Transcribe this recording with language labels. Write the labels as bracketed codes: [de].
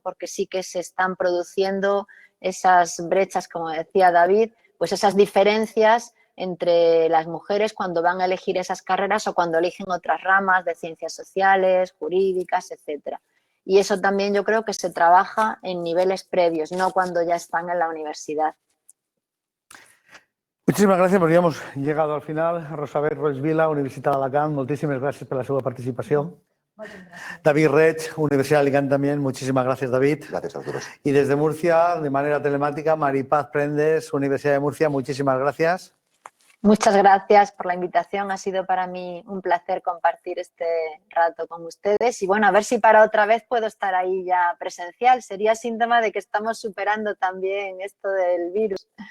[es] Porque sí que se están produciendo esas brechas, como decía David, pues esas diferencias entre las mujeres cuando van a elegir esas carreras o cuando eligen otras ramas de ciencias sociales, jurídicas, etcétera. Y eso también yo creo que se trabaja en niveles previos, no cuando ya están en la universidad. [ca] Muchísimas gràcies, perquè ja [es] hemos llegado al final. [ca] Rosabel Roig Vila, Universitat d'Alacant, moltíssimes gràcies per la seva participació. [es] David Reig, Universidad de Alicante también, muchísimas gracias, David. Gracias a vosotros. Y desde Murcia, de manera telemática, Maripaz Prendes, Universidad de Murcia, muchísimas gracias. Muchas gracias por la invitación, ha sido para mí un placer compartir este rato con ustedes y bueno, a ver si para otra vez puedo estar ahí ya presencial, sería síntoma de que estamos superando también esto del virus.